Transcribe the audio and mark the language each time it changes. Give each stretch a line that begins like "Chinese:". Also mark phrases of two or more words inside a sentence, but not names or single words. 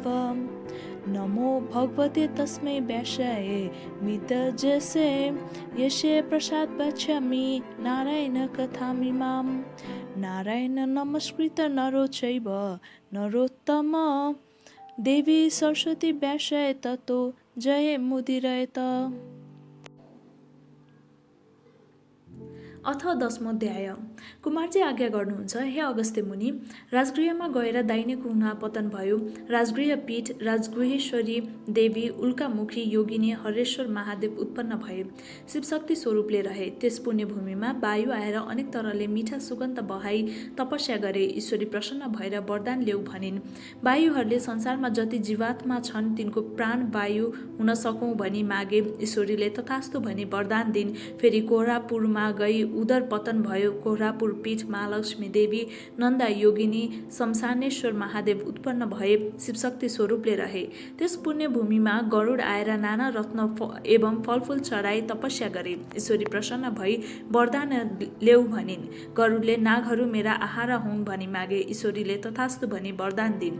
Sanskrit: नमो भगवते तस्मै व्यासाय मितजसे यस्य प्रसाद वक्ष्यामि नारायण कथामिमां नारायण नमस्कृत नरो चैव नरोत्तम देवी सरस्वती व्यासाय ततो जय मुदिरयत।
Nepali: अथ 10औं अध्याय। कुमारजी आज्ञा गर्नुहुन्छ, हे अगस्त्य मुनि, राजगृहमा गएर दाहिने कुना पतन भयो। राजगृह पीठ राजगृहेश्वरी देवी उल्कामुखी योगिनी हरेश्वर महादेव उत्पन्न भए, शिवशक्ति स्वरूपले रहे। त्यस पुण्यभूमिमा वायु आएर अनेक तरले मिठा सुगन्ध बहाई तपस्या गरे। ईश्वरी प्रसन्न भएर वरदान ल्याऊ भनिन्। वायुहरूले संसारमा जति जीवात्मा छन् तिनको प्राण वायु हुन सकौँ भनी मागे। ईश्वरीले तथास्तु भनी वरदान दिन्। फेरि कोह्रापुरमा गई उदर पतन भयो। कोह्रापुर पीठ महालक्ष्मी देवी नन्दा योगिनी शमशानेश्वर महादेव उत्पन्न भए, शिवशक्ति स्वरूपले रहे। त्यस पुण्यभूमिमा गरुड आएर नाना रत्न एवं फलफूल चढाई तपस्या गरे। ईश्वरी प्रसन्न भई वरदान ल्याऊ भनिन्। गरुडले नागहरू मेरा आहारा हुन् भनी मागे। ईश्वरीले तथास्तु भनी वरदान दिन्।